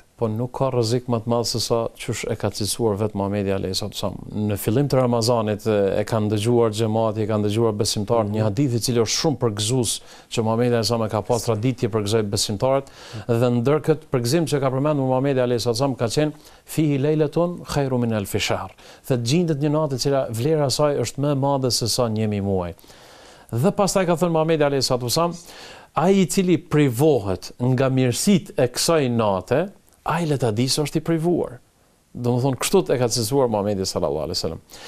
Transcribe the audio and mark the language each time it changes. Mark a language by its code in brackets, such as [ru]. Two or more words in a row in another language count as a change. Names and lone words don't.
[sq] Po nuk ka rrezik më të madh se sa çush e ka cilësuar vetë Muhamedi [ar] عليه السلام. [sq] Në fillim të Ramazanit e kanë dëgjuar xhamati, e kanë dëgjuar besimtarët një hadith i cili është shumë përgëzues që Muhamedi [ar] عليه السلام [sq] ka pas traditë për gëzoj besimtarët dhe ndër këtë përgëzim që ka përmendur Muhamedi [ar] عليه السلام [sq] ka qenë [ar] فيه ليلة خير من ألف شهر. [sq] Dhe gjendet një natë e cila vlera e saj është më e madhe se sa 1000 muaj. Dhe pastaj ka thënë Muhamedi [ar] عليه السلام, [sq] ai i cili privohet nga mirësitë e kësaj nate, ai le ta di se është i privuar. Domethënë kështu e ka cilësuar Muhamedi [ar] صلى الله عليه وسلم.